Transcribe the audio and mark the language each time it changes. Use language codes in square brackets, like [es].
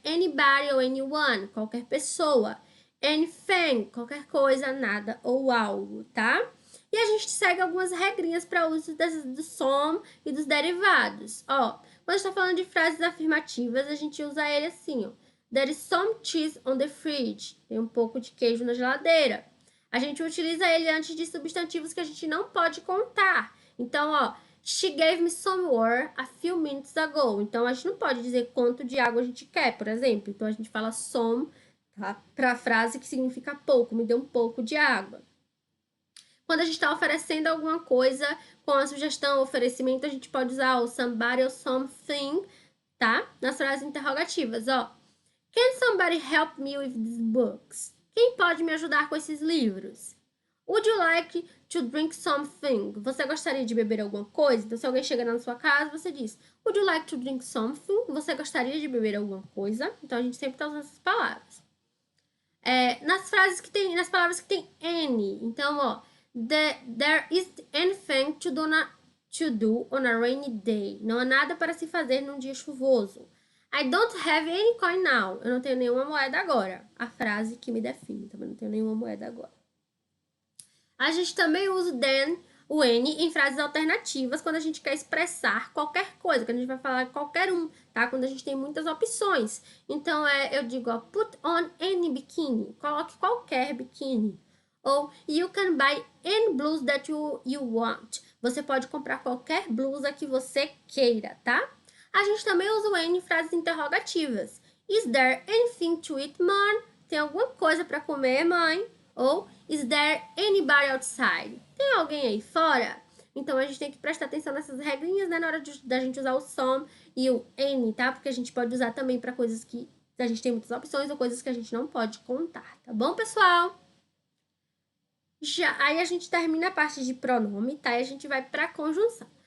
[pt] Anybody ou anyone, qualquer pessoa. Anything, qualquer coisa, nada ou algo, tá? E a gente segue algumas regrinhas para uso do some e dos derivados. Ó, quando a gente tá falando de frases afirmativas, a gente usa ele assim, ó. [en] There is some cheese on the fridge. [pt] Tem um pouco de queijo na geladeira. A gente utiliza ele antes de substantivos que a gente não pode contar. [en] Então, ó, she gave me some water a few minutes ago. [pt] Então, a gente não pode dizer quanto de água a gente quer, por exemplo. Então, a gente fala some, tá? Para a frase que significa pouco, me deu um pouco de água. Quando a gente está oferecendo alguma coisa com a sugestão, oferecimento, a gente pode usar o somebody ou something, tá? Nas frases interrogativas, ó. [en] Can somebody help me with these books? [pt] Quem pode me ajudar com esses livros? [en] Would you like to drink something? [pt] Você gostaria de beber alguma coisa? Então, se alguém chega na sua casa, você diz, [en] would you like to drink something? [pt] Você gostaria de beber alguma coisa? Então, a gente sempre está usando essas palavras. Nas palavras que tem any. [en] Então, ó, there isn't anything to do on a rainy day. [pt] Não há nada para se fazer num dia chuvoso. [en] I don't have any coin now. [pt] Eu não tenho nenhuma moeda agora. A frase que me define. Também não tenho nenhuma moeda agora. A gente também usa o then, o N, em frases alternativas quando a gente quer expressar qualquer coisa, quando a gente vai falar qualquer um, tá? Quando a gente tem muitas opções. Então, eu digo, ó, [en] put on any bikini. [pt] Coloque qualquer biquíni. [en] Ou, you can buy any blues that you want. [pt] Você pode comprar qualquer blusa que você queira, tá? A gente também usa o N em frases interrogativas. [en] Is there anything to eat, mom? [pt] Tem alguma coisa para comer, mãe? [en] Ou, is there anybody outside? [pt] Tem alguém aí fora? Então, a gente tem que prestar atenção nessas regrinhas, né, na hora da gente usar o some e o any, tá? Porque a gente pode usar também para coisas que a gente tem muitas opções ou coisas que a gente não pode contar, tá bom, pessoal? Aí a gente termina a parte de pronome, tá? E a gente vai para conjunção.